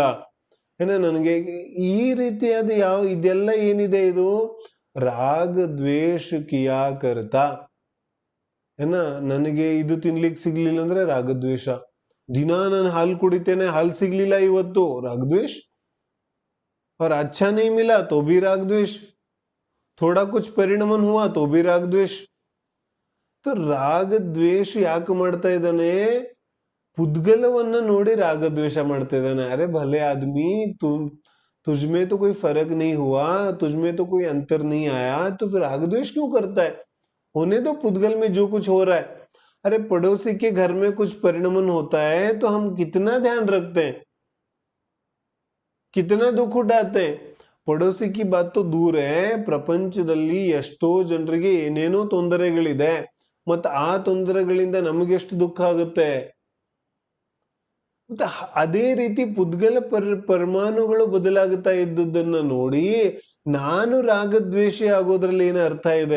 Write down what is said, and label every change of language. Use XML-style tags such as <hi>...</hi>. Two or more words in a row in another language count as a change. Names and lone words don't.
<kn>ನನಗೆ ಈ ರೀತಿಯಾದ ಇದೆಲ್ಲ ಏನಿದೆ, ಇದು ರಾಗ ದ್ವೇಷ</kn> <hi>किया करता.</hi> <kn>ನನಗೆ ಇದು ತಿನ್ಲಿಕ್ಕೆ ಸಿಗ್ಲಿಲ್ಲ ಅಂದ್ರೆ ರಾಗದ್ವೇಷ. ದಿನ ನಾನು ಹಾಲು ಕುಡಿತೇನೆ, ಹಾಲು ಸಿಗ್ಲಿಲ್ಲ ಇವತ್ತು, ರಾಗದ್ವೇಷ.</kn> <hi>और अच्छा नहीं मिला तो भी राग द्वेष, थोड़ा कुछ परिणमन हुआ तो भी राग द्वेष.</hi> <kn>तो ರಾಗ ದ್ವೇಷ ಯಾಕೆ ಮಾಡ್ತಾ ಇದ್ದಾನೆ? ಪುದ್ಗಲವನ್ನ ನೋಡಿ ರಾಗದ್ವೇಷ ಮಾಡ್ತಾ ಇದ್ದಾನೆ.</kn> <hi>अरे भले आदमी, तुझमें तो कोई फर्क नहीं हुआ, तुझमें तो कोई अंतर नहीं आया, तो फिर राग द्वेष क्यों करता है? होने दो पुद्गल में जो कुछ हो रहा है. अरे पड़ोसी के घर में कुछ परिणमन होता है तो हम कितना ध्यान रखते हैं, कितना दुख उठाते हैं. पड़ोसी की बात तो दूर है,</hi> <kn>ಪ್ರಪಂಚದಲ್ಲಿ ಎಷ್ಟೋ ಜನರಿಗೆ ಏನೇನೋ ತೊಂದರೆಗಳಿದೆ, ಮತ್ತು ಆ ತೊಂದರೆಗಳಿಂದ ನಮಗೆಷ್ಟು ದುಃಖ ಆಗುತ್ತೆ. ಮತ್ತೆ ಅದೇ ರೀತಿ ಪುದ್ಗಲ ಪರಮಾಣುಗಳು ಬದಲಾಗುತ್ತಾ ಇದ್ದುದನ್ನ ನೋಡಿ ನಾನು ರಾಗದ್ವೇಷಿ ಆಗೋದ್ರಲ್ಲಿ ಏನು ಅರ್ಥ ಇದೆ?</kn>